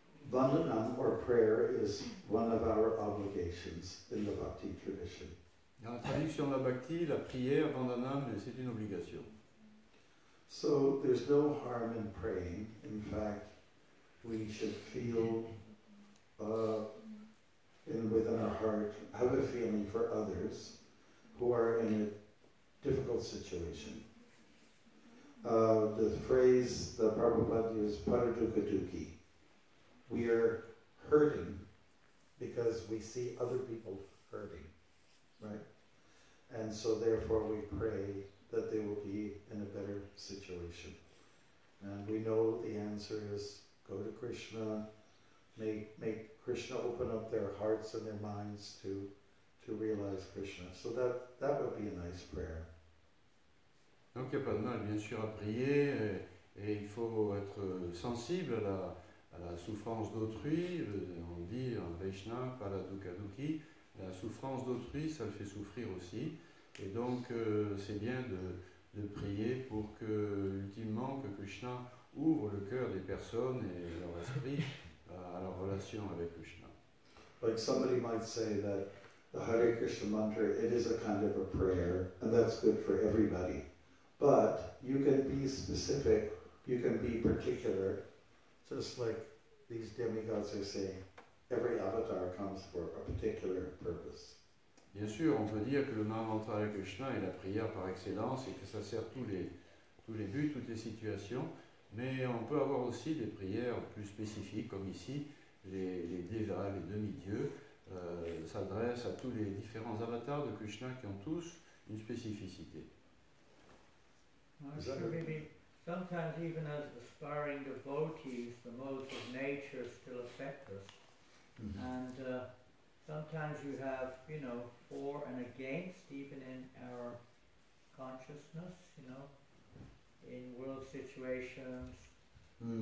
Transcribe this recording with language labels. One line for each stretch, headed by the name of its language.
English: Vandanam, or prayer, is one of our obligations in the Bhakti tradition.
French: Dans la tradition de la Bhakti, la prière, Vandanam, c'est une obligation.
English: So there's no harm in praying. In fact, we should feel within our heart, have a feeling for others who are in a difficult situation. The phrase that Prabhupada used, paradukaduki. We are hurting because we see other people hurting, right? And so therefore we pray that they will be in a better situation. And we know the answer is go to Krishna, make Krishna open up their hearts and their minds to realize Krishna. So that would be a nice prayer.
French: Donc il n'y a pas de mal bien sûr à prier et il faut être sensible à la souffrance d'autrui. On dit en Vaishnava, pala dukkha dukhi, la souffrance d'autrui ça le fait souffrir aussi. Et donc c'est bien de prier pour que ultimement que Krishna ouvre le cœur des personnes et leur esprit à leur relation avec Krishna.
English: Like somebody might say that the Hare Krishna mantra, it is a kind of a prayer, and that's good for everybody. But you can be specific, you can be particular, just like these demigods are saying, every avatar comes for a particular purpose.
French: Bien sûr, on peut dire que le Mahamantra Hare Krishna est la prière par excellence et que ça sert tous les buts, toutes les situations, mais on peut avoir aussi des prières plus spécifiques, comme ici, les devas, les demi-dieux, s'adressent à tous les différents avatars de Krishna qui ont tous une spécificité.
English: Sure, maybe sometimes even as aspiring devotees, the modes of nature still affect us. Mm-hmm. And sometimes you have, for and against, even in our consciousness, in world situations. Mm.